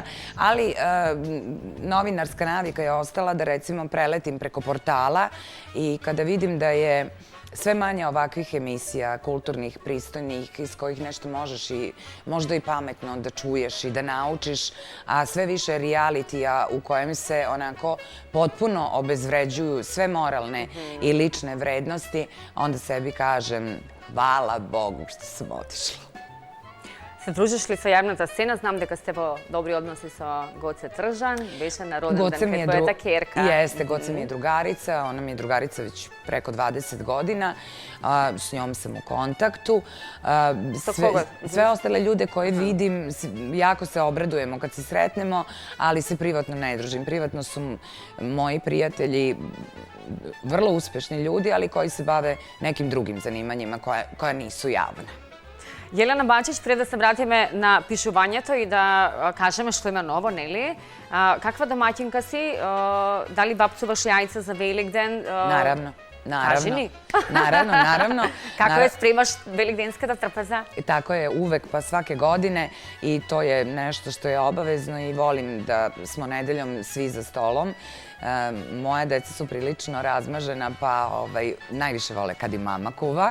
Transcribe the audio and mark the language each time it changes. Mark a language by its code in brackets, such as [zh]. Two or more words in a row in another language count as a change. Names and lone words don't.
[sr] ali novinarska navika je ostala da recimo preletim preko portala i kada vidim da je sve manje ovakvih emisija, kulturnih, pristojnih, iz kojih nešto možeš i možda i pametno da čuješ i da naučiš, a sve više realitija u kojem se onako potpuno obezvređuju sve moralne i lične vrednosti, onda sebi kažem, hvala Bogu što sam otišla. [mk] Се дружиш ли са javната сцена? Знам дека сте во добри односи со Гоце Тржан. Беше на роден ден кај твојата керка. [sr] Jeste, Goce mi je drugarica. Ona mi je drugarica već preko 20 godina. S njom sam u kontaktu. Sve ostale ljude koje vidim, jako se obradujemo kad se sretnemo, ali se privatno ne družim. Privatno su moji prijatelji vrlo uspešni ljudi, ali koji se bave nekim drugim zanimanjima koja nisu javna. [mk] Jelena Bačić, пре да се вратиме на pišувањето и да кажеме што има ново, нели? Каква домаќинка си? Дали бапцуваш јајца за Великден? Наравно. Кажи ни. [sr] Naravno. [mk] Како је спремаш velikdenskата трпеза? [sr] Tako je, uvek, pa svake godine i to je nešto što je obavezno i volim da smo nedeljom svi za stolom. Moja deca su prilično razmažena, pa najviše vole kad i mama kuva.